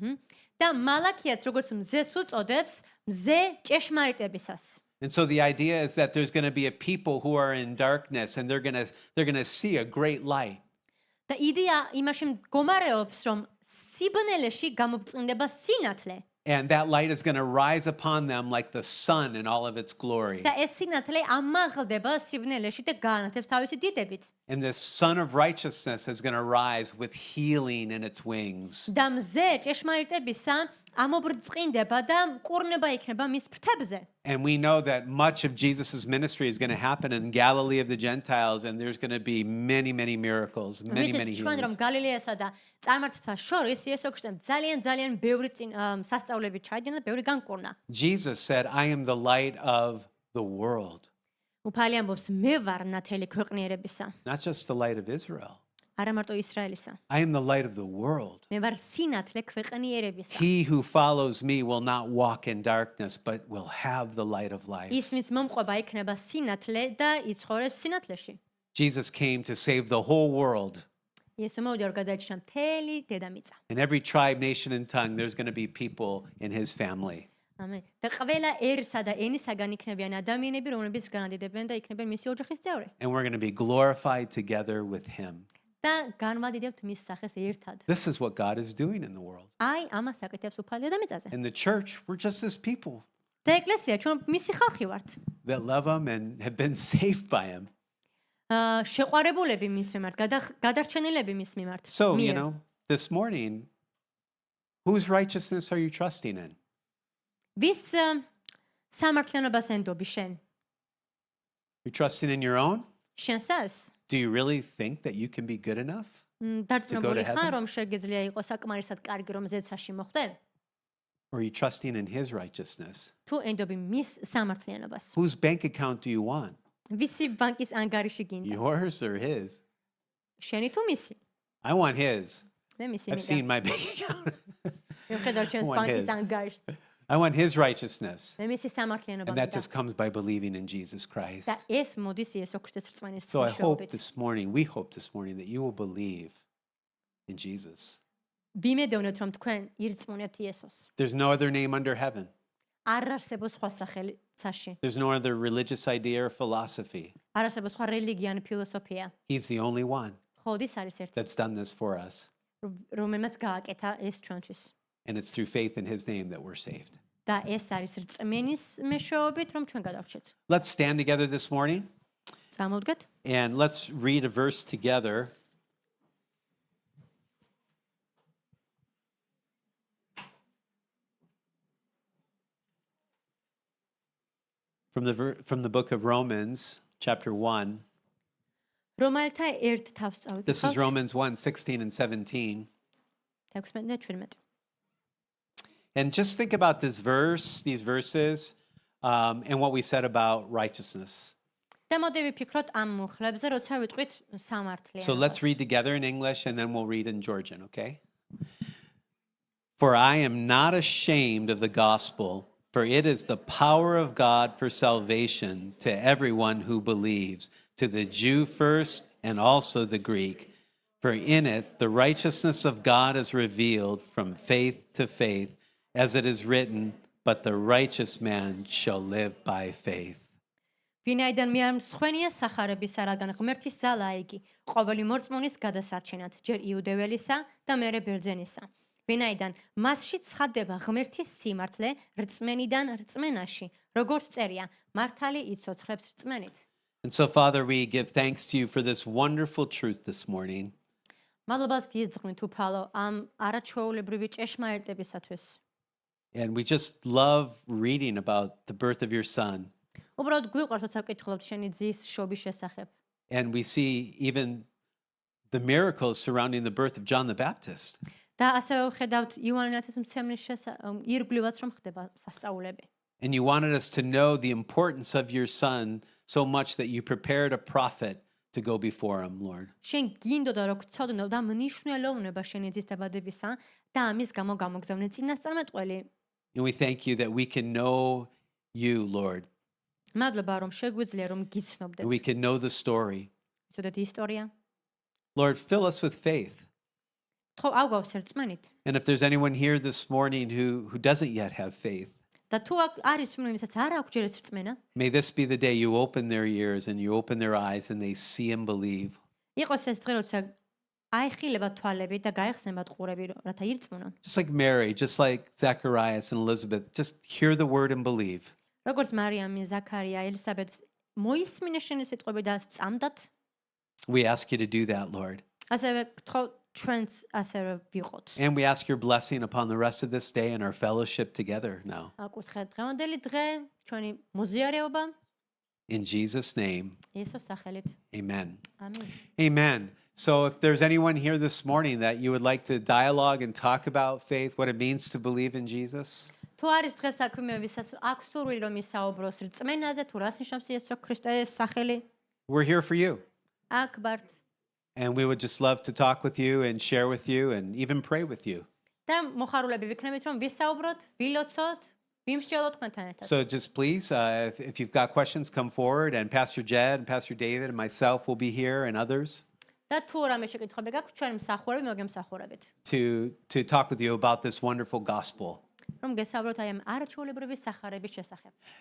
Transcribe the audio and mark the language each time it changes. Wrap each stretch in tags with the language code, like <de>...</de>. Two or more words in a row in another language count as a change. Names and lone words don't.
<ka>და მალაქიაც როგორც მზეს უწოდებს, მზე ჭეშმარიტებისას.</ka> <en>And so the idea is that there's going to be a people who are in darkness and they're going to see a great light.</en> <ka>და იდეა იმაში მდგომარეობს, რომ სიბნელეში გამობწყინდება სინათლე.</ka> <en>And that light is going to rise upon them like the sun in all of its glory.</en> <ka>და ეს სინათლე ამაღლდება სიბნელეში და გაანათებს თავისი დიდებით.</ka> <en>And this Son of Righteousness is going to rise with healing in its wings.</en> <ka>და მზე ჭეშმარიტებისა ამობრწყინდება და მკურნება იქნება მის ფრთებზე.</ka> <en>And we know that much of Jesus' ministry is going to happen in Galilee of the Gentiles, and there's going to be many, many miracles, many</en> <ka>ჩვენ რომ</ka> <en>healings.</en> <ka>გალილეასა და წარმართთა შორის იესო ქრისტემ ძალიან ბევრი სასწაულები ჩაიდინა და ბევრი განკურნა.</ka> <en>Jesus said, "I am the light of the world."</en> <ka>უფალი ამბობს, მე ვარ ნათელი ქვეყნიერებისა,</ka> <en>Not just the light of Israel.</en> <ka>არა მარტო ისრაელისა.</ka> <en>I am the light of the world.</en> <ka>მე ვარ სინათლე ქვეყნიერებისა.</ka> <en>He who follows me will not walk in darkness, but will have the light of life.</en> <ka>ის ვინც მომყვება იქნება სინათლე და იცხოვრებს სინათლეში.</ka> <en>Jesus came to save the whole world.</en> <ka>იესო მოვიდა რომ გადაეჭრა მთელი დედამიწა.</ka> <en>In every tribe, nation, and tongue, there's going to be people in his family.</en> <ka>ამენ. და ყველა ერსა და ენისაგან იქნებიან ადამიანები, რომლებიც განადიდებენ და იქნებიან მისი ოჯახის წევრი.</ka> <en>And we're going to be glorified together with him.</en> <ka>და განვადიდებთ მის სახეს ერთად.</ka> <en>This is what God is doing in the world.</en> <ka>აი, ამას აკეთებს უფალი დედამიწაზე.</ka> <en>In the church, we're just his people</en> <ka>და ეკლესია ჩვენ მისი ხალხი ვართ.</ka> <en>that love him and have been saved by him.</en> <ka>შეყვარებულები მის მიმართ, გადარჩენილები მის მიმართ.</ka> <en>So,</en> <ka>მიერ.</ka> <en>this morning, whose righteousness are you trusting in?</en> <ka>ვის სამართლიანობას ენდობი შენ?</ka> <en>You're trusting in your own?</en> <ka>შენსას?</ka> <en>Do you really think that you can be good enough?</en> <ka>დარწმუნებული</ka> <en>heaven?</en> <ka>ხარ, რომ შეგიძლია იყოს საკმარისად კარგი, რომ ზეცაში მოხვდე?</ka> <en>Or are you trusting in his righteousness?</en> <ka>თუ ენდობი მის სამართლიანობას?</ka> <en>Whose bank account do you want?</en> <ka>ვისი ბანკის ანგარიში გინდა?</ka> <en>Yours or his?</en> <ka>შენი თუ მისი?</ka> <en>I want his.</en> <ka>მე მისი</ka> <en>I've</en> <ka>მინდა.</ka> <en>seen my bank account.</en> <ka>მე ვხედავ ჩვენს</ka> <en>want</en> <ka>ბანკის</ka> <en>his.</en> <ka>ანგარიშს.</ka> <en>I want his righteousness.</en> <ka>მე მისი სამართლიანობა</ka> <en>And that</en> <ka>მინდა.</ka> <en>just comes by believing in Jesus Christ.</en> <ka>და ეს მოდის იესო ქრისტეს რწმენის</ka> <en>So I hope</en> <ka>მეშვეობით.</ka> <en>this morning, we hope this morning that you will believe in Jesus.</en> <ka>ვიმედოვნებთ რომ თქვენ ირწმუნებთ იესოს.</ka> <en>There's no other name under heaven.</en> <ka>არ არსებობს სხვა სახელი ცაში.</ka> <en>There's no other religious idea or philosophy.</en> <ka>არ არსებობს სხვა რელიგია ან ფილოსოფია.</ka> <en>He's the only one</en> <ka>ხოდის არის ერთი,</ka> <en>that's done this for us.</en> <ka>რომელმაც გააკეთა ეს ჩვენთვის.</ka> <en>And it's through faith in his name that we're saved.</en> <ka>და ეს არის რწმენის მეშვეობით რომ ჩვენ გადავრჩეთ.</ka> <en>Let's stand together this morning</en> <ka>წამოვდგეთ</ka> <en>and let's read a verse together. From the book of Romans, chapter 1.</en> <ka>რომელთა ერთ თავს წავიდეთ.</ka> <en>This is Romans 1, 16 and 17.</en> <ka>16-17.</ka> <en>And just think about this verse, these verses, and what we said about righteousness.</en> <ka>და მოდი ვიფიქროთ ამ მუხლებზე, როცა ვიტყვით სამართლიანობას.</ka> <en>So let's read together in English and then we'll read in Georgian, okay? For I am not ashamed of the gospel, for it is the power of God for salvation to everyone who believes, to the Jew first and also the Greek. For in it the righteousness of God is revealed from faith to faith, as it is written, but the righteous man shall live by faith.</en> <ka>ვინაიდან მე არ მსხვენია სახარებისა, რადგან ღმერთის ძალა იგი ყოველი მორწმუნის გადასარჩენად, ჯერ იუდეველისა და მერე ბერძენისა. ვინაიდან მასში ცხადდება ღმერთის სიმართლე რწმენიდან რწმენაში, როგორც წერია, მართალი იცოცხლებს რწმენით.</ka> <en>And so, Father, we give thanks to you for this wonderful truth this morning.</en> <ka>მადლობას გიძღვნით უფალო ამ არაჩვეულებრივი ჭეშმარიტებისათვის.</ka> <en>And we just love reading about the birth of your son.</en> <ka>უბრალოდ გვიყვარს როცა ვკითხულობთ შენი ძის შობის შესახებ.</ka> <en>And we see even the miracles surrounding the birth of John the Baptist.</en> <ka>და ასევე ვხედავთ იოანე ნათესმცემლის ირგვლივაც რომ ხდება სასწაულები.</ka> <en>And you wanted us to know the importance of your son so much that you prepared a prophet to go before him, Lord.</en> <ka>შენ გინდოდა რომ გწოდნო და მნიშვნელოვნება შენი ძის დაბადებისა და ამის გამო გამოგზავნე წინასწარმეტყველი.</ka> <en>And we thank you that we can know you, Lord.</en> <ka>მადლობა რომ შეგვიძლია რომ გიცნობდეთ.</ka> <en>And we can know the story.</en> <ka>იცოდეთ ისტორია.</ka> <en>Lord, fill us with faith.</en> <ka>ხო აგვავს რწმენით.</ka> <en>And if there's anyone here this morning who doesn't yet have faith,</en> <ka>და თუ არის რომელსაც არ აქვს ჯერ ეს რწმენა,</ka> <en>may this be the day you open their ears and you open their eyes and they see and believe.</en> <ka>იყოს ეს დღე როცა აიხილება თვალები და გაიხსნებათ ყურები, რათა ირწმუნონ.</ka> <en>Just like Mary, just like Zacharias and Elizabeth, just hear the word and believe.</en> <ka>როგორც მარიამი, ზაქარია, ელისაბედს მოისმინეს შენი სიტყვები და სწამდათ,</ka> <en>We ask you to do that, Lord.</en> <ka>ასევე გთხოვ ჩვენც ასევე ვიყოთ.</ka> <en>And we ask your blessing upon the rest of this day and our fellowship together now.</en> <ka>აკურთხეთ დღევანდელი დღე, ჩვენი მოზიარეობა</ka> <en>In Jesus' name,</en> <ka>იესოს სახელით.</ka> <en>amen.</en> <ka>ამინ.</ka> <en>Amen. So if there's anyone here this morning that you would like to dialogue and talk about faith, what it means to believe in Jesus,</en> <ka>თუ არის დღეს საქმე, ვისაც აქვს სურვილი რომ ისაუბროს რწმენაზე, თუ რას ნიშნავს იესო ქრისტეს სახელი,</ka> <en>we're here for you.</en> <ka>აქ ვართ.</ka> <en>And we would just love to talk with you and share with you and even pray with you.</en> <ka>და მოხარულები ვიქნებით რომ ვისაუბროთ, ვილოცოთ, ვიმსჯელოთ თქვენთან ერთად.</ka> <en>So just please, if you've got questions, come forward. And Pastor Jed and Pastor David and myself will be here and others</en> <ka>და თუ რამე შეკითხვები გაქვთ, ჩვენ მსახურები მოგემსახურებით.</ka> <en>to talk with you about this wonderful gospel.</en> <ka>რომ გესაუბროთ აი ამ არაჩვეულებრივი სახარების შესახებ.</ka>